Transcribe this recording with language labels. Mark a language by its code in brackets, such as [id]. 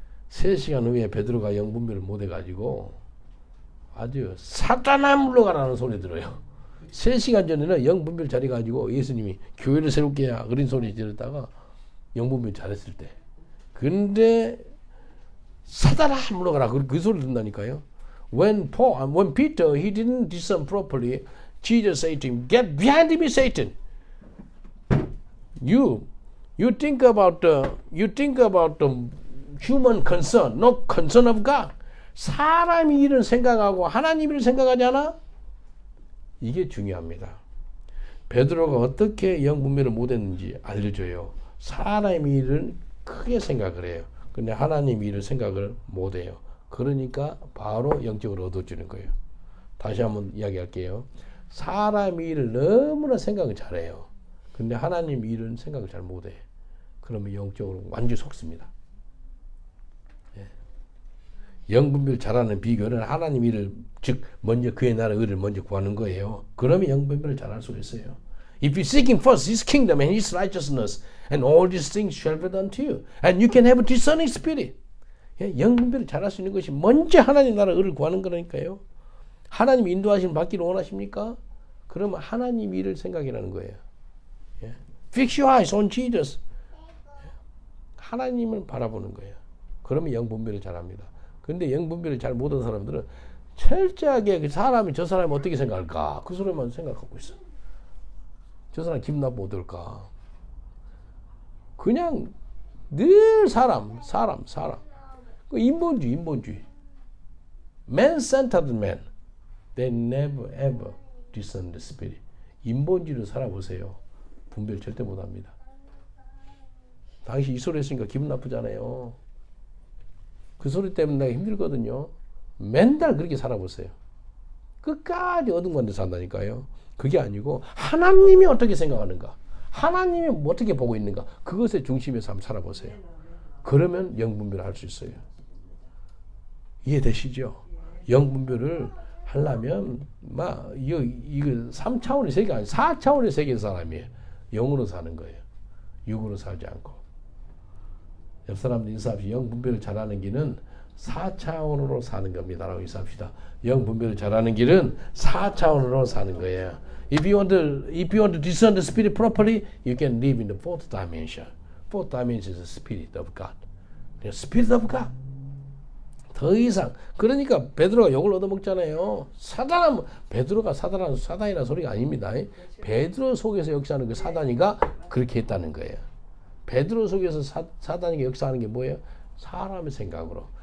[ko] 3시간 후에 베드로가 영분별을 못해가지고 아주 사단아 물러가라는 소리 들어요. 3시간 전에는 영분별 잘해가지고 예수님이 교회를 새롭게 해야 그런 소리 들었다가 영분별 잘했을 때. 근데 사단아 물러가라 그 소리 듣는다니까요. [en] When Peter he didn't discern properly, Jesus said to him, "Get behind me, Satan." You think about the human concern, no concern of God. [ko] 사람이 일을 생각하고 하나님 일을 생각하지 않아? 이게 중요합니다. 베드로가 어떻게 영분별을 못했는지 알려줘요. 사람 일을 크게 생각을 해요. 근데 하나님 일을 생각을 못해요. 그러니까 바로 영적으로 얻어주는 거예요. 다시 한번 이야기할게요. 사람 일을 너무나 생각을 잘해요. 근데 하나님 일은 생각을 잘 못해. 그러면 영적으로 완전히 속습니다. 영분별 잘하는 비결은 하나님 일을 즉 먼저 그의 나라 의를 먼저 구하는 거예요. 그러면 영분별을 잘할 수 있어요. [en] If you seek him first, his kingdom and his righteousness, and all these things shall be done to you, and you can have a discerning spirit. [ko] 영분별을 잘할 수 있는 것이 먼저 하나님 나라 의를 구하는 거라니까요. 하나님 인도하심을 받기를 원하십니까? 그러면 하나님 일을 생각이라는 거예요. [en] Fix your eyes on Jesus. [ko] 하나님을 바라보는 거예요. 그러면 영분별을 잘합니다. 근데 영분별을 잘 못한 사람들은 철저하게 저 사람이 어떻게 생각할까? 그 소리만 생각하고 있어. 저 사람 기분 나쁘면 어떨까? 그냥 늘 사람. 그 인본주의. [en] Man-centered man. They never ever discern the spirit. [ko] 인본주의로 살아보세요. 분별 절대 못합니다. 당시 이 소리 했으니까 기분 나쁘잖아요. 그 소리 때문에 내가 힘들거든요. 맨날 그렇게 살아보세요. 끝까지 어둠가운데 산다니까요. 그게 아니고 하나님이 어떻게 생각하는가, 하나님이 어떻게 보고 있는가, 그것의 중심에서 한번 살아보세요. 그러면 영분별을 할 수 있어요. 이해되시죠? 영분별을 하려면 이거 3차원의 세계 아니고 4차원의 세계의 사람이에요. 영으로 사는 거예요. 육으로 살지 않고. 옆 사람들 인사합시다. 영분별을 잘하는 길은 4차원으로 사는 겁니다. 라고 인사합시다. 영분별을 잘하는 길은 4차원으로 사는 거예요. [en] If you want to discern the spirit properly, you can live in the fourth dimension. Fourth dimension is the spirit of God. The spirit of God. [ko] 더 이상. 그러니까 베드로가 욕을 얻어먹잖아요. 베드로가 사단이라는 소리가 아닙니다. 베드로 속에서 역사하는 그 사단이가 그렇게 했다는 거예요. 베드로 속에서 사단이가 역사하는 게 뭐예요? 사람의 생각으로.